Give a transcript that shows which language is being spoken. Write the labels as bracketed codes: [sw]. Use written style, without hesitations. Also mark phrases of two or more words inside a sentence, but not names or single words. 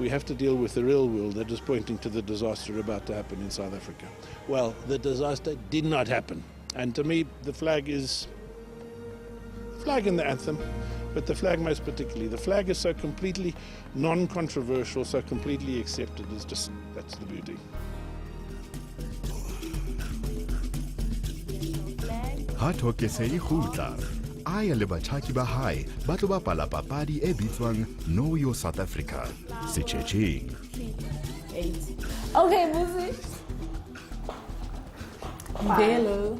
[en] We have to deal with the real world that is pointing to the disaster about to happen in South Africa. Well, the disaster did not happen. And to me, the flag is flag and the anthem, but the flag most particularly. The flag is so completely non-controversial, so completely accepted. That's the beauty. [st] Ha thokese e khutla a ya le batjhaki ba hae ba tlo bapala papadi e bitswang Know Your South Africa setjhetjheng. [en] Okay, Busi. Hello.